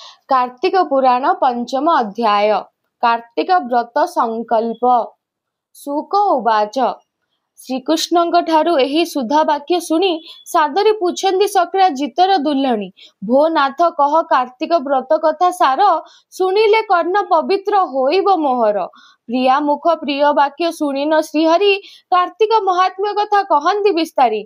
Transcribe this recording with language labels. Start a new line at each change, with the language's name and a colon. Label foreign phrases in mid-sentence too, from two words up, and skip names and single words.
Sanskrit: कार्तिक पुराण पंचम अध्याय कार्तिक व्रत संकल्प। शुक उवाच
Odia: श्रीकृष्णଙ୍କ ଠାରୁ ଏହି ସୁଧା ବାକ୍ୟ ଶୁଣି ସାଦରେ ପୁଛନ୍ତି ଶକ୍ରାଜିତର ଦୁଲ୍ହଣୀ। ଭୋ ନାଥ କହ କାର୍ତ୍ତିକ ବ୍ରତ କଥା ସାର, ଶୁଣିଲେ କର୍ଣ୍ଣ ପବିତ୍ର ହୋଇବ ମୋହର। ପ୍ରିୟା ମୁଖ ପ୍ରିୟ ବାକ୍ୟ ଶୁଣିନ ଶ୍ରୀହରି, କାର୍ତ୍ତିକ ମହାତ୍ମ୍ୟ କଥା କହନ୍ତି ବିସ୍ତାରି।